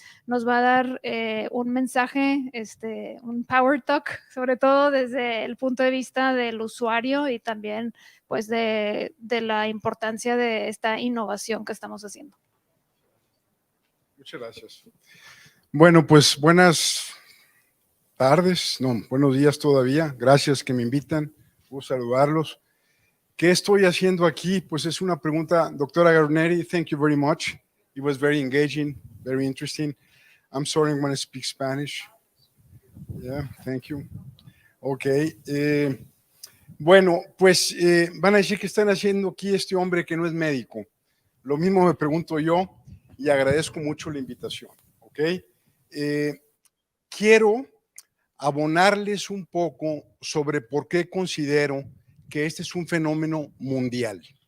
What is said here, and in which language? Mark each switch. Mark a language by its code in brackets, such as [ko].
[es] Nos va a dar un mensaje, un power talk, sobre todo desde el punto de vista del usuario y también pues de la importancia de esta innovación que estamos haciendo. Muchas gracias. Bueno, pues buenas tardes, no, buenos días todavía. Gracias que me invitan. Gusto saludarlos. ¿Qué estoy haciendo aquí? Pues es una pregunta, doctora Guarneri, [en] thank you very much. It was very engaging, very interesting. I'm sorry I'm going to speak Spanish. Yeah, thank you. Okay. [es] Bueno, pues van a decir que están haciendo aquí este hombre que no es médico. Lo mismo me pregunto yo y agradezco mucho la invitación. ¿Ok? Quiero abonarles un poco sobre por qué considero que este es un fenómeno mundial.